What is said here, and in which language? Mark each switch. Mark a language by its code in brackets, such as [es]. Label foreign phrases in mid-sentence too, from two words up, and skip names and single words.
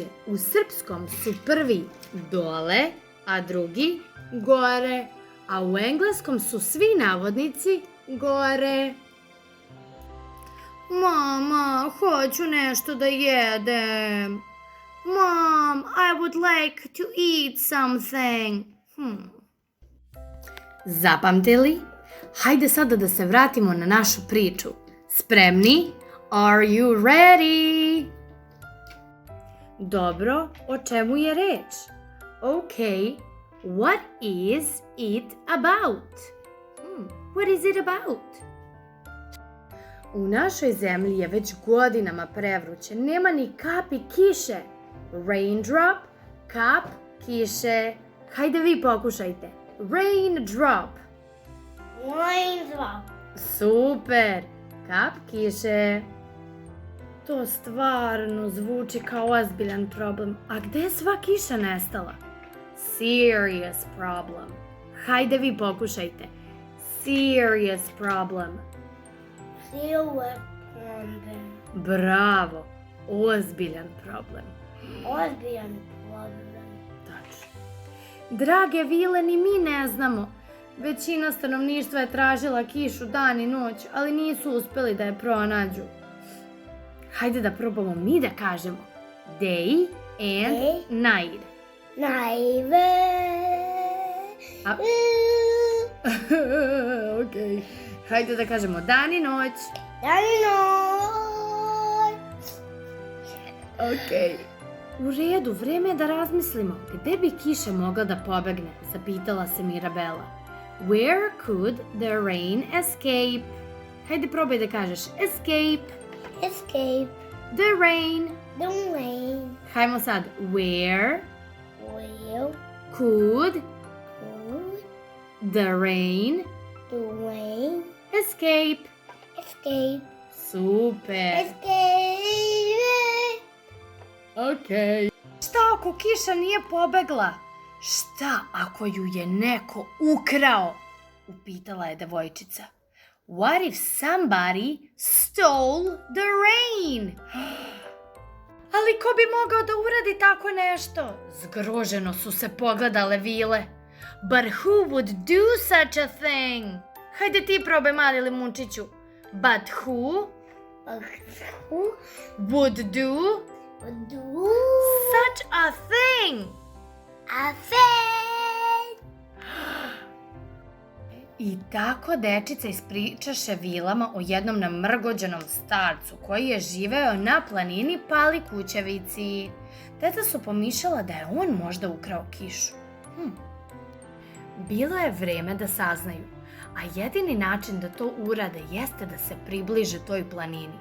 [sr] U srpskom su prvi dole, a drugi gore. A u engleskom su svi navodnici gore. Mama, hoću nešto da jedem. [en] Mom, I would like to eat something. [sr] Zapamtili? Hajde sada da se vratimo na našu priču. Spremni? [en] Are you ready? [sr] Dobro, o čemu je reč? [en] Okay, what is it about? What is it about? [sr] U našoj zemlji je već godinama prevruće, nema ni kapi kiše. Raindrop, kap kiše. Hajde vi pokušajte. Raindrop. [en] Raindrop. [sr] Super, kap kiše. To stvarno zvuči kao ozbiljan problem. A gde je sva kiša nestala? [en] Serious problem. [sr] Hajde vi pokušajte. [en] Serious problem. Silver problem. [sr] Bravo, ozbiljan problem. Ozbiljan problem. Tačno. Drage Vile, ni mi ne znamo. Većina stanovništva je tražila kišu dan i noć, ali nisu uspeli da je pronađu. Hajde da probamo mi da kažemo. [en] Day and night. Najve. [sr] Ok. Hajde da kažemo dan i noć. Dan i noć. Ok. U redu, vreme je da razmislimo. Gde bi kiša mogla da pobegne? Zapitala se Mirabela. [en] Where could the rain escape? [sr] Hajde probaj da kažeš escape. [en] Escape. The rain. The rain. [sr] Hajmo sad. Where [en] Will. could Could. the rain The rain. escape? Escape. Super. Escape. Ok. [sr] Šta ako kiša nije pobegla? Šta ako ju je neko ukrao? Upitala je devojčica. [en] What if somebody stole the rain? [sr] Ali ko bi mogao da uradi tako nešto? Zgroženo su se pogledale Vile. [en] But who would do such a thing? [sr] Hajde ti probaj, mali limunčiću. [en] But who Who would do would do such a thing? a thing? [sr] I tako dečica ispričaše Vilama o jednom namrgođenom starcu koji je živeo na planini Palikućevici. Deca su pomišljala da je on možda ukrao kišu. Bilo je vreme da saznaju, a jedini način da to urade jeste da se približe toj planini.